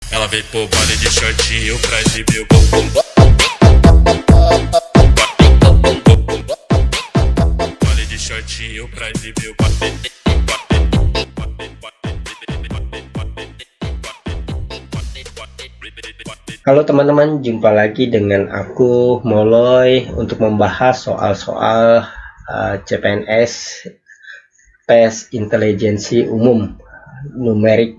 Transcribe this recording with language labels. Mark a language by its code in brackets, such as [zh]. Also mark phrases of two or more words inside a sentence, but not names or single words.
[pt] Ela veio pro baile de shortinho pra exibir o bumbum. Baile de shortinho pra exibir o bumbum. [id] Halo teman-teman, jumpa lagi dengan aku Moloy untuk membahas soal-soal CPNS tes intelijensi umum numerik.